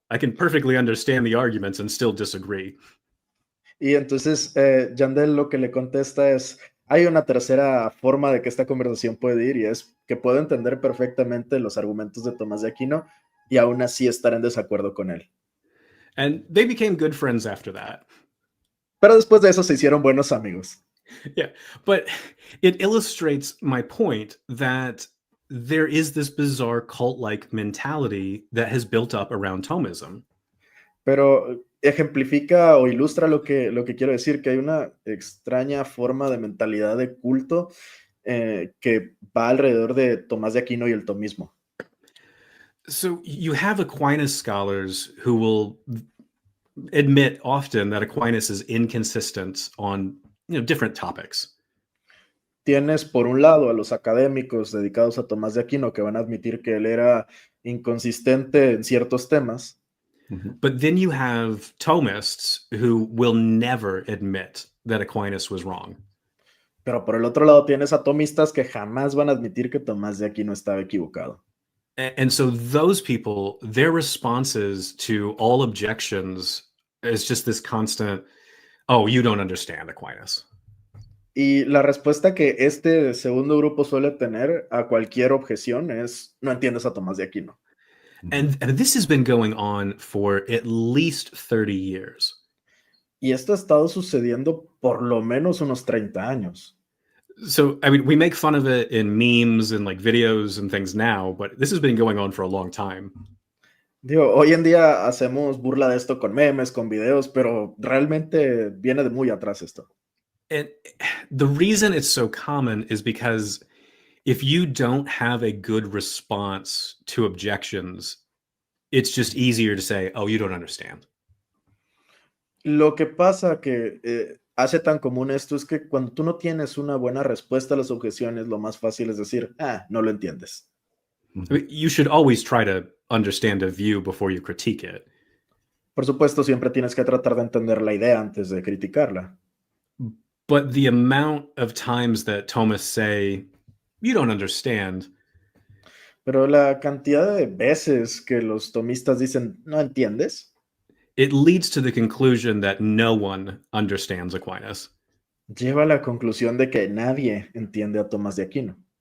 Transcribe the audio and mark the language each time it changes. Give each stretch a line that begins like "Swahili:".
English: I can perfectly understand the arguments and still disagree.
Spanish: Y entonces Yandell lo que le contesta es, hay una 3ª forma de que esta conversación puede ir y es que puedo entender perfectamente los argumentos de Tomás de Aquino y aún así estar en desacuerdo con él.
English: And they became good friends after that.
Spanish: Pero después de eso se hicieron buenos amigos.
English: Yeah, but it illustrates my point that there is this bizarre cult-like mentality that has built up around Thomism.
Spanish: Pero ejemplifica o ilustra lo que quiero decir, que hay una extraña forma de mentalidad de culto que va alrededor de Tomás de Aquino y el tomismo.
English: So you have Aquinas scholars who will admit often that Aquinas is inconsistent on different topics.
Spanish: Tienes por un lado a los académicos dedicados a Tomás de Aquino que van a admitir que él era inconsistente en ciertos temas.
English: But then you have Thomists who will never admit that Aquinas was wrong.
Spanish: Pero por el otro lado tienes a tomistas que jamás van a admitir que Tomás de Aquino estaba equivocado.
English: And so those people, their responses to all objections is just this constant, oh, you don't understand Aquinas.
Spanish: Y la respuesta que este segundo grupo suele tener a cualquier objeción es, no entiendes a Tomás de Aquino.
English: And this has been going on for at least 30 years.
Spanish: Y esto ha estado sucediendo por lo menos unos 30 años.
English: So, I mean, we make fun of it in memes and like videos and things now, but this has been going on for a long time.
Spanish: Digo, hoy en día hacemos burla de esto con memes, con videos, pero realmente viene de muy atrás esto.
English: And the reason it's so common is because If you don't have a good response to objections, it's just easier to say, oh, you don't understand.
Spanish: Lo que pasa que hace tan común esto es que cuando tú no tienes una buena respuesta a las objeciones, lo más fácil es decir, no lo entiendes.
English: I mean, you should always try to understand a view before you critique it.
Spanish: Por supuesto, siempre tienes que tratar de entender la idea antes de criticarla.
English: But the amount of times that Thomas say, you don't understand,
Spanish: Pero la cantidad de veces que los tomistas dicen, ¿no entiendes?
English: it leads to the conclusion that no one understands Aquinas.
Spanish: Lleva a la conclusión de que nadie entiende a Tomás de Aquino.